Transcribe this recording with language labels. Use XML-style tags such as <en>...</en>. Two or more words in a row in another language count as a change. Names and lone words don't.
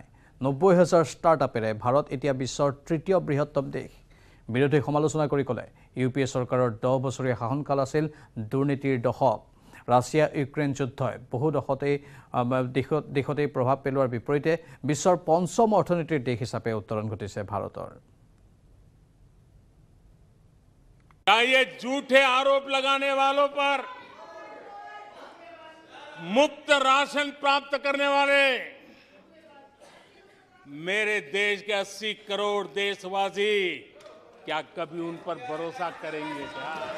<as>90,000 ষ্টাৰ্টআপেৰে ভাৰত এতিয়া বিশ্বৰ তৃতীয় বৃহত্তম দেশ। বিৰোধী সমালোচনা কৰি ক'লে, ইউপিএ চৰকাৰৰ 10 বছৰীয়া শাসনকাল আছিল দুৰ্নীতিৰ দশক। ৰাছিয়া ইউক্ৰেইন যুদ্ধই বহু দেশতেই প্ৰভাৱ পেলোৱাৰ বিপৰীতে বিশ্বৰ পঞ্চম অৰ্থনীতিৰ দেশ হিচাপে উত্তৰণ ঘটিছে ভাৰতৰ।</as> <hi>ये झूठे आरोप लगाने वालों पर मुफ्त राशन प्राप्त करने वाले मेरे देश के 80 करोड़ देशवासी क्या कभी उन पर भरोसा करेंगे क्या?</hi>